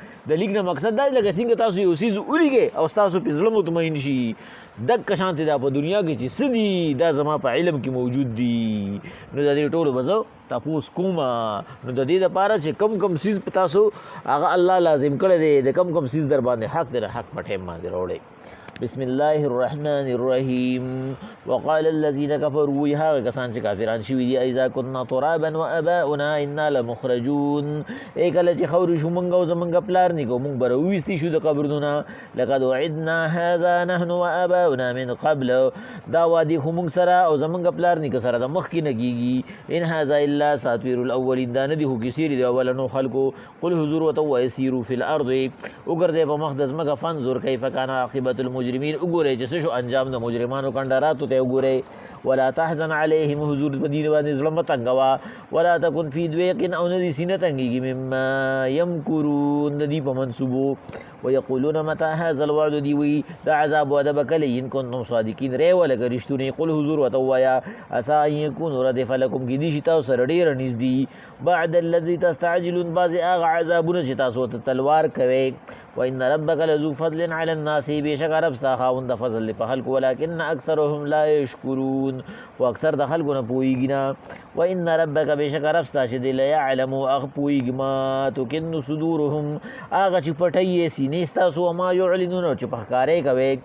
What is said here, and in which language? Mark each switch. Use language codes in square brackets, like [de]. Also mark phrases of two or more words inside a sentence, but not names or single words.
[ps] د لیک نه مقصد دا دی لکه څنګه تاسو یو څیز ولیکئ او ستاسو پې زړه مطمئن شي دقه شانتې دا په دنیا کې چې څه دي دا زما په علم کې موجود دي. نو د دې ټولو به زه تپوس کوم. نو د دې دپاره چې کم کم څیز په تاسو هغه الله لازم کړی دی، د کم کم څیز در باندې حق دی، د حق په ټایم باندې راوړئ. [ar] بسم الله الرحمن الرحیم. وقال الذين كفروا [ps] وی هغه کسان چې کافران شوي دي [ar] اذا كنا ترابا واباؤنا انا لمخرجون. [ps] کله چې خاورې شو موږ او زموږ پلار نیکو موږ به راویستي شو د قبرونو. [ar] لقد وعدنا هذا نحن واباؤنا من قبل. [ps] دا وعدې خو موږ سره او زموږ پلار نیکه سره د مخکې نه کېږي. [ar] ان هذا الا اساطیر الاولین. [ps] دا نه دي خو کیسې د اولنو خلکو. قل حضور ورته ووایه [ar] سیروا فی الارض [ps] وګرځئ په مخ د ځمکه [ar] فانظر کیف کان عاقبة المجرمین. [ps] وګورئ چې څه شو انجام د مجرمانو کندراتو ته وګورئ. [ar] ولا تحزن علیهم [ps] حضور په دې باندې زړه مه تنګوه. [ar] ولا تکن فی ضیق [ps] او نه دي سینه تنګېږي [ar] مما یمکرون [ps] د دې په منصوبو. [ar] ویقولون متى هذا الوعد [ps] دی وی دا عذاب وعده به کله [ar] ان کنتم صادقین [ps] ری ولکه رښتونی. قل حضور ورته ووایه [ar] عسى ان یکون ردف لکم [ps] کیدای شي تاسو سره ډېره نږدې [ar] بعد الذي تستعجلون [ps] بعضې هغه عذابونه چې تاسو ورته تلوار کوئ. [ar] وان ربک لذو فضل علی الناس [ps] بېشکه رب ستا خاوند د فضل دی په خلکو [ar] ولکن اکثرهم لا یشکرون [ps] خو اکثر د خلکو نه پوهېږي نه. [ar] وان ربک [ps] بېشکه رب ستا چې دی لیعلم هغه پوهېږي [ar] ما تکن صدورهم [ps] هغه چې پټوي یې سینې ستاسو [ar] وما یعلنون [ps] او چې په ښکاره یې کوئ.